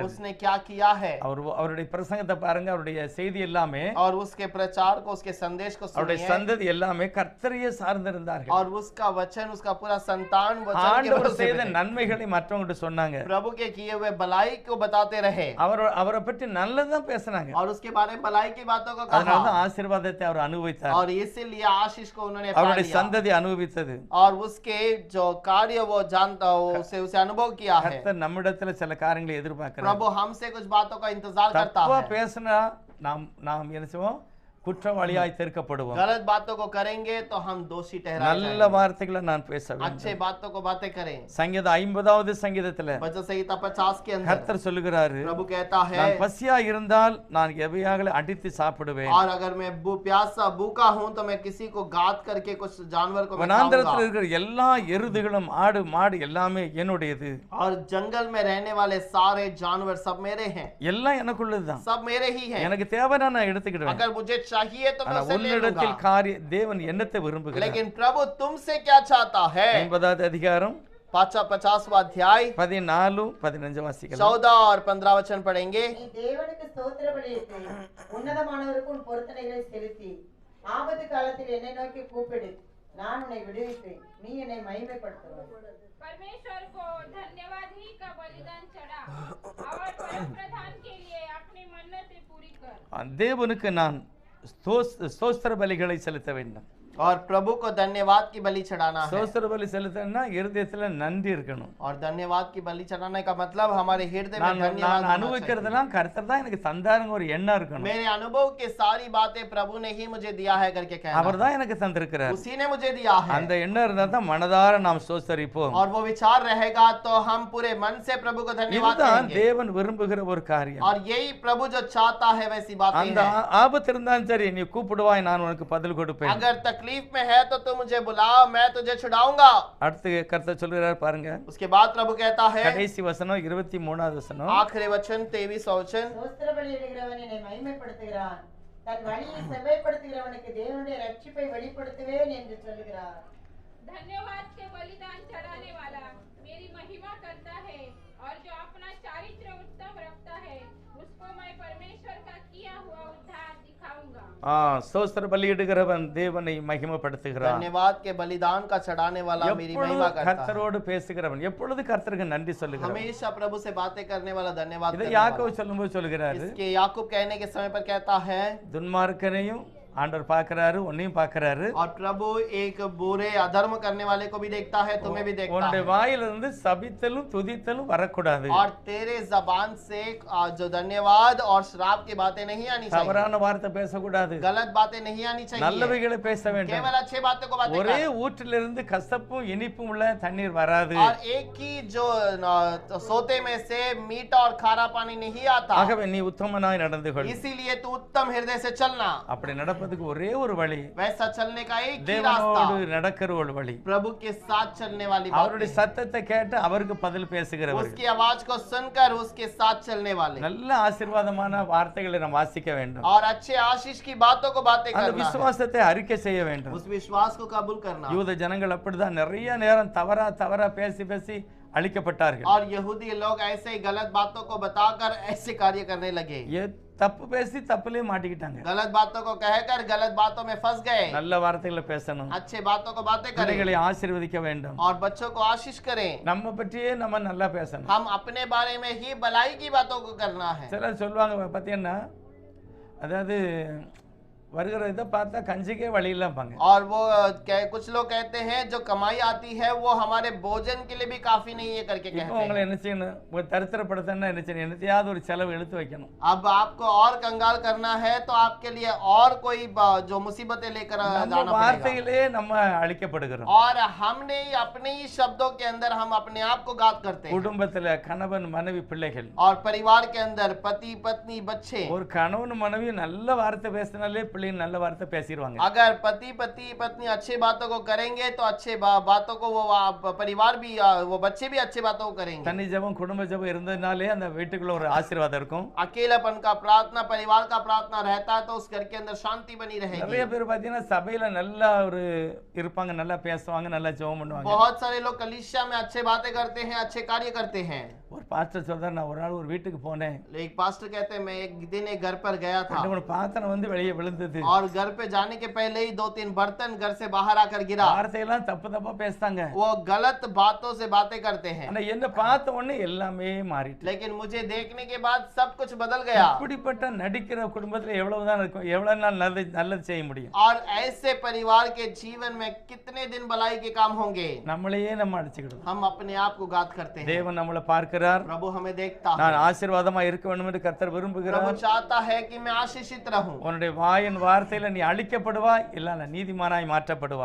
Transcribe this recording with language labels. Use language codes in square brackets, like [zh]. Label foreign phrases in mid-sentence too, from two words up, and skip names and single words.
[hi] उसने क्या किया है? [ta] அவருடைய பிரசங்கத்தை பாருங்க அவருடைய செய்தி எல்லாமே [hi] और उसके प्रचार को, उसके संदेश को [ta] அவருடைய [hi] सुनिए, [ta] சந்ததி எல்லாமே கர்த்தரையே சார்ந்திருந்தார்கள் [hi] और उसका वचन, उसका पूरा संतान वचन के [ta] ஆண்டவர் [hi] भरोसे [ta] செய்த [hi] पे थे। [ta] நன்மைகளை மற்றவங்கிட்ட சொன்னாங்க [hi] प्रभु के किए हुए भलाई को बताते रहे [ta] அவரை பற்றி நல்லதான் பேசினாங்க [hi] और उसके बारे में भलाई की बातों को [ta] அதனாலதான் [hi] कहा, [ta] ஆசீர்வாதத்தை அவர் அனுபவித்தார் [hi] और इसीलिए आशीष को उन्होंने पा [ta] அவருடைய [hi] लिया [ta] சந்ததி அனுபவித்தது [hi] और उसके जो कार्य वो जानता हो उसे अनुभव किया है। [ta] கர்த்தர் நம்மிடத்துல சில காரியங்களை எதிர்பார்க்கிறார் [hi] प्रभु हमसे कुछ बातों का इंतजार करता [ta] தப்பா [hi] है। [ta] பேசினா நாம் என்ன செய்வோம் குற்றவாளியாய் தீர்க்கப்படுவோம் [hi] गलत बातों को करेंगे तो हम दोषी ठहराए [ta] நல்ல [hi] जाएंगे। [ta] வார்த்தைகளை நான் பேச வேண்டும் [hi] अच्छे बातों को बातें करें। [ta] சங்கீதம் 50வது சங்கீதத்துல [hi] वचन संहिता 50 के अंदर [ta] கர்த்தர் சொல்லுகிறாரு [hi] प्रभु कहता है, [ta] நான் பசியா இருந்தால் நான் எவையாகல அடித்து சாப்பிடுவேன் [hi] और अगर मैं प्यासा भूखा हूं तो मैं किसी को गात करके कुछ जानवर को मैं [ta] வனாந்தரத்தில் [hi] खाऊंगा। [ta] இருக்கிற எல்லா எருதுகளும் ஆடு மாடு எல்லாமே என்னுடையது [hi] और जंगल में रहने वाले सारे जानवर सब मेरे हैं, [ta] எல்லாம் எனக்குள்ளதுதான் [hi] सब मेरे ही हैं। [ta] எனக்கு தேவைன்னா நான் எடுத்துக்கிடுவேன் [hi] अगर मुझे चाहिए तो मैं [ta] ஆனா [hi] उसे ले [ta] உன்னிடத்தில் [hi] लूंगा। [ta] காரிய தேவன் என்னத்தை விரும்புகிறார் [hi] लेकिन प्रभु तुमसे क्या चाहता है? [ta] 50வது அதிகாரம் [hi] 50वां अध्याय [ta] 14 15 வாசிக்கலாம் [hi] 14 और 15 वचन पढ़ेंगे। [ta] நீ தேவனுக்கு ஸ்தோத்திர பலியிட்டு உன்னதமானவருக்கு உன் பொருத்தனைகளை செலுத்தி ஆபத்து காலத்தில் என்னை நோக்கி கூப்பிடு, நான் உன்னை விடுவிப்பேன், நீ என்னை மகிமைப்படுத்துவாய்। [hi] परमेश्वर को धन्यवाद ही का बलिदान चढ़ा और परम प्रधान के लिए अपनी मन्नतें पूरी कर। [ta] தேவனுக்கு நான் ஸ்தோத்திர பலிகளை செலுத்த வேண்டும் [hi] और प्रभु को धन्यवाद की बलि चढ़ाना है। [ta] ஸ்தோத்திர பலி செலுத்தணும்னா இருதயத்துல நன்றி இருக்கணும் [hi] और धन्यवाद की बलि चढ़ाने का मतलब हमारे हृदय में [ta] நான் [hi] धन्यवाद [ta] நான் [hi] होना चाहिए। [ta] அனுபவிக்கிறதெல்லாம் கர்த்தர் தான் எனக்கு தந்தாருங்க ஒரு எண்ணம் இருக்கணும் [hi] मेरे अनुभव के सारी बातें प्रभु ने ही मुझे दिया है करके कहना, [ta] அவர் தான் எனக்கு தந்திருக்கிறார் [hi] उसी ने मुझे दिया है। [ta] அந்த எண்ணம் இருந்தா தான் மனதார நாம் ஸ்தோத்தரிப்போம் [hi] और वो विचार रहेगा तो हम पूरे मन से प्रभु को धन्यवाद [ta] இதுதான் [hi] करेंगे। [ta] தேவன் விரும்புகிற ஒரு காரியம் [hi] और यही प्रभु जो चाहता है वैसी बातें [ta] அந்த [hi] हैं। [ta] ஆபத்து இருந்தாலும் சரி நீ கூப்பிடுவாய் நான் உனக்கு பதில் கொடுப்பேன் [hi] अगर तकलीफ में है तो तू मुझे बुलाओ, मैं तुझे छुड़ाऊंगा। [ta] அடுத்து கர்த்தர் சொல்கிறார் பாருங்க [hi] उसके बाद प्रभु कहता है, [ta] கடைசி வசனம் 23வது வசனம் [hi] आखिरी वचन 23वां वचन, [ta] ஸ்தோத்திர பலியிடுகிறவன் என்னை மகிமைப்படுத்துகிறான், தன் வழியை செவ்வாய்ப்படுத்துகிறவனுக்கு தேவனுடைய ரட்சிப்பை வெளிப்படுத்துவேன் என்று சொல்லுகிறார்। [hi] धन्यवाद के बलिदान चढ़ाने वाला मेरी महिमा करता है और जो अपना चारित्र उत्तम रखता है उसको मैं परमेश्वर का किया हुआ उद्धार दिखाऊंगा। [ta] ஸ்தோத்திர பலியிடுகிறவன் தேவனை மகிமைப்படுத்துகிறான் [hi] धन्यवाद के बलिदान का चढ़ाने वाला मेरी [ta] எப்பொழுது [hi] महिमा करता है। [ta] கர்த்தரோடு பேசுகிறவன் எப்பொழுது கர்த்தருக்கு நன்றி சொல்லுகிறான் [hi] हमेशा प्रभु से बातें करने वाला धन्यवाद [ta] இதை [hi] करने वाला। [ta] யாக்கோபு சொல்லும்போது சொல்கிறாரு [hi] इसके याकूब कहने के समय पर कहता है, [ta] துன்மார்க்கனையும் ஆண்டவர் பார்க்கறாரு, உன்னையும் பார்க்கறாரு. [hi] और प्रभु एक बुरे अधर्म करने वाले को भी देखता है, तुम्हें भी देखता [ta] உன்னுடைய [hi] है। [ta] வாயிலிருந்து சபித்தலும் துதித்தலும் வரக்கூடாது. [hi] और तेरे जबान से जो धन्यवाद और श्राप की बातें नहीं आनी चाहिए, [ta] தவறான வார்த்தை பேசக்கூடாது. [hi] गलत बातें नहीं आनी चाहिए, [ta] நல்லவைகளை பேச வேண்டும். [hi] केवल अच्छे बातों को बातें [ta] ஒரே [hi] करना। [ta] ஊற்றிலிருந்து கசப்பும் இனிப்பும் உள்ள தண்ணீர் வராது. [hi] और एक ही जो सोते में से मीठा और खारा पानी नहीं आता, [ta] ஆகவே நீ உத்தமனாய் நடந்து கொள். [hi] इसीलिए तू उत्तम हृदय से चलना। [ta] அப்படி நடப்பதுக்கு ஒரே ஒரு வழி, [hi] वैसा चलने का एक ही [ta] தேவனோடு [hi] रास्ता, [ta] நடக்கிற ஒரு வழி. [hi] प्रभु के साथ चलने वाली बात, [ta] அவருடைய சத்தத்தை கேட்டு அவருக்கு பதில் பேசுகிறவர். [hi] उसकी आवाज को सुनकर उसके साथ चलने वाले, [ta] நல்ல ஆசீர்வாதமான வார்த்தைகளை நாம் வாசிக்க வேண்டும். [hi] और अच्छे आशीष की बातों को बातें [ta] அந்த [hi] करना है, [ta] விசுவாசத்தை அறிக்கை செய்ய வேண்டும். [hi] उस विश्वास को कबूल करना। [ta] யூத ஜனங்கள் அப்படிதான் நிறைய நேரம் தவறா பேசி பேசி அழிக்கப்பட்டார்கள். [hi] और यहूदी लोग ऐसे ही गलत बातों को बताकर ऐसे कार्य करने लगे, [ta] தப்பு பேசி தப்புலயே மாட்டிக்கிட்டாங்க. [hi] गलत बातों को कहकर गलत बातों में फंस गए। [ta] நல்ல வார்த்தைகளை பேசணும், [hi] अच्छे बातों को बातें करें [ta] பிள்ளைகளை ஆசீர்வதிக்க வேண்டும். [hi] और बच्चों को आशीष करें। [ta] நம்ம பற்றியே நம்ம நல்லா பேசணும். [hi] हम अपने बारे में ही भलाई की बातों को करना है। [ta] சிலர் சொல்லுவாங்க பார்த்தீங்கன்னா, அதாவது வருகிற இதை பார்த்தா கஞ்சிக்கே வழி இல்லாம. [hi] और वो कुछ लोग कहते हैं जो कमाई आती है वो हमारे भोजन के लिए भी काफी नहीं है करके [ta] இப்போ [hi] कहते [ta] உங்களை [hi] हैं। [ta] என்ன செய்யணும், ஒரு தரித்திரப்படுத்தணும்னா என்ன செய்யணும், என்னத்தையாவது ஒரு செலவு எடுத்து வைக்கணும். [hi] अब आपको और कंगाल करना है तो आपके लिए और कोई जो मुसीबतें लेकर [ta] நம்ம [hi] जाना पड़ेगा। [ta] வார்த்தையிலே நம்ம அழிக்கப்படுகிறோம். [hi] और हमने ही अपने ही शब्दों के अंदर हम अपने आप को घात करते हैं। [ta] குடும்பத்துல கணவன் மனைவி பிள்ளைகள், [hi] और परिवार के अंदर पति पत्नी बच्चे, [ta] ஒரு கணவன் மனைவி நல்ல வார்த்தை பேசினாலே பிள்ளைங்க நல்ல வார்த்தை பேசிடுவாங்க. [hi] अगर पति पत्नी अच्छे बातों को करेंगे तो अच्छे बातों को वो परिवार भी वो बच्चे भी अच्छे बातों को करेंगे। [ta] தனி ஜெபம் குடும்ப ஜெபம் இருந்ததுனாலே அந்த வீட்டுக்குள்ள ஒரு ஆசீர்வாதம் இருக்கும். [hi] अकेलापन का प्रार्थना, परिवार का प्रार्थना रहता है तो उस घर के अंदर शांति बनी [ta] நிறைய [hi] रहेगी। [ta] பேர் பாத்தீங்கன்னா சபையில நல்லா ஒரு இருப்பாங்க, நல்லா பேசுவாங்க, நல்லா ஜெபம் பண்ணுவாங்க. [hi] बहुत सारे लोग कलीसिया में अच्छे बातें करते हैं, अच्छे कार्य करते हैं। [ta] ஒரு பாஸ்டர் சொல்றாரு, நான் ஒரு நாள் ஒரு வீட்டுக்கு போனேன், [hi] एक पास्टर कहते हैं मैं एक दिन एक घर पर गया था [ta] ரெண்டு மூணு பாத்திரம் வந்து வெளியே விழுந்தது. [hi] और घर पे जाने के पहले ही 2-3 बर्तन घर से बाहर आकर गिरा। [ta] வார்த்தையெல்லாம் தப்பா பேசுறாங்க. [hi] वो गलत बातों से बातें करते हैं, [ta] ஆனா என்ன பார்த்த உடனே எல்லாமே மாறிட்டு. [hi] लेकिन मुझे देखने के बाद सब कुछ बदल गया। [ta] இப்படிப்பட்ட நடிக்கிற குடும்பத்துல எவ்வளவுதான் இருக்கும், எவ்வளவு நாள் நல்லது செய்ய முடியும். [hi] और ऐसे परिवार के जीवन में कितने दिन भलाई के काम होंगे। [ta] நம்மளையே நம்ம அடிச்சுக்கிடுவோம். [hi] हम अपने आप को घात करते हैं। [ta] தேவன் நம்மளை பார்க்கிறார். [hi] प्रभु हमें देखता है। [ta] நான் ஆசீர்வாதமா இருக்க வேண்டும் என்று கர்த்தர் [hi] प्रभु [ta] விரும்புகிறார். [hi] चाहता है कि मैं आशीषित रहूं [ta] உன்னுடைய வாயின் வார்த்தையில நீ அழிக்கப்படுவாய், இல்ல நீதிமானாய் மாற்றப்படுவாய்.